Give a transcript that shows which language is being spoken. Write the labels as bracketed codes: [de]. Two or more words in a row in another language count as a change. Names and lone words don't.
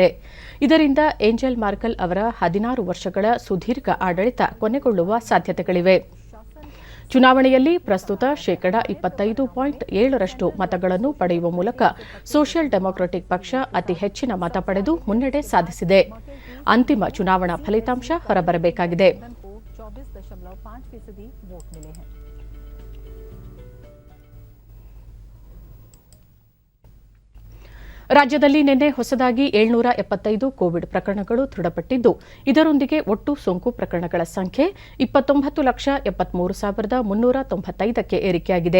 [kn] ಇದರಿಂದ ಏಂಜೆಲ್ ಮಾರ್ಕೆಲ್ ಅವರ 16 ವರ್ಷಗಳ ಸುದೀರ್ಘ ಆಡಳಿತ ಕೊನೆಗೊಳ್ಳುವ ಸಾಧ್ಯತೆಗಳಿವೆ. ಚುನಾವಣೆಯಲ್ಲಿ ಪ್ರಸ್ತುತ 25.7% ಮತಗಳನ್ನು ಪಡೆಯುವ ಮೂಲಕ ಸೋಷಿಯಲ್ ಡೆಮೊಕ್ರಾಟಿಕ್ ಪಕ್ಷ ಅತಿ ಹೆಚ್ಚಿನ ಮತ ಪಡೆದು ಮುನ್ನಡೆ ಸಾಧಿಸಿದೆ. ಅಂತಿಮ ಚುನಾವಣಾ ಫಲಿತಾಂಶ ಹೊರಬರಬೇಕಾಗಿದೆ. [hi] 24.5% वोट मिले हैं. [kn] ರಾಜ್ಯದಲ್ಲಿ ನಿನ್ನೆ ಹೊಸದಾಗಿ 775 ಕೋವಿಡ್ ಪ್ರಕರಣಗಳು ದೃಢಪಟ್ಟಿದ್ದು, ಇದರೊಂದಿಗೆ ಒಟ್ಟು ಸೋಂಕು ಪ್ರಕರಣಗಳ ಸಂಖ್ಯೆ 29,73,395ಕ್ಕೆ ಏರಿಕೆಯಾಗಿದೆ.